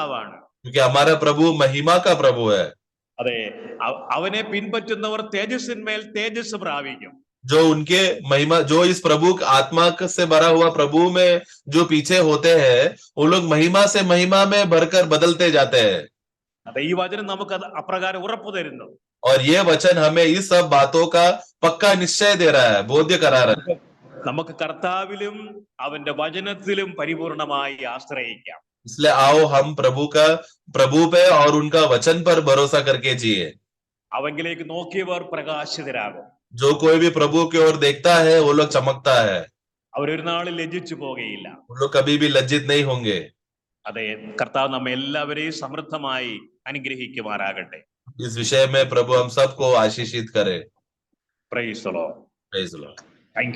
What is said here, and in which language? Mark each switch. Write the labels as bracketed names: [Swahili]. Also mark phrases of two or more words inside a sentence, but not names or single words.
[Hindi] क्योंकि हमारा प्रभु महिमा का प्रभु है. [Malayalam] അതെ, അവനെ പിൻപറ്റുന്നവർ തേജസ്സിന്മേൽ തേജസ് പ്രാപിക്കും. [Hindi] जो उनके महिमा, जो इस प्रभु आत्मा से भरा हुआ प्रभु में जो पीछे होते हैं, वो लोग महिमा से महिमा में भरकर बदलते जाते हैं. [Malayalam] അതെ, ഈ വചനം നമുക്ക് അത് അപ്രകാരം ഉറപ്പു തരുന്നു. [Hindi] और ये वचन हमें इस सब बातों का पक्का निश्चय दे रहा है, बोध्य करा रहा है. [Malayalam] നമുക്ക് കർത്താവിലും അവന്റെ വചനത്തിലും പരിപൂർണമായി ആശ്രയിക്കാം. [Hindi] इसलिए आओ हम प्रभु पे और उनका वचन पर भरोसा करके जिए. [Malayalam] അവങ്കിലേക്ക് നോക്കിയവർ പ്രകാശിതരാകും. [Hindi] जो कोई भी प्रभु की ओर देखता है वो लोग चमकता है. [Malayalam] അവരൊരു നാളിൽ ലജ്ജിച്ചു പോകുകയില്ല. [Hindi] वो लोग कभी भी लज्जित नहीं होंगे. [Malayalam] അതെ, കർത്താവ് നമ്മെ എല്ലാവരെയും സമൃദ്ധമായി അനുഗ്രഹിക്കുമാറാകട്ടെ. [Hindi] इस विषय में प्रभु हम सबको आशीषित करे. [English] Praise the Lord. Praise the Lord. Thank you.